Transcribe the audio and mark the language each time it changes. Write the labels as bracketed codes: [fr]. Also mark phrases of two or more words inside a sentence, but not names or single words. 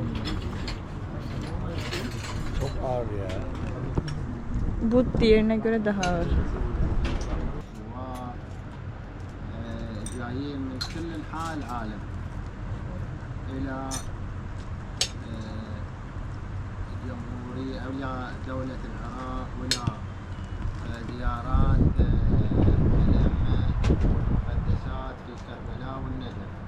[tr] çok ağır ya. Bu diğerine göre daha ağır. [ar] جايين من كل انحاء العالم الى أولياء دولة العراق ولا زيارات الأئمة المقدسات في كربلاء والنجف.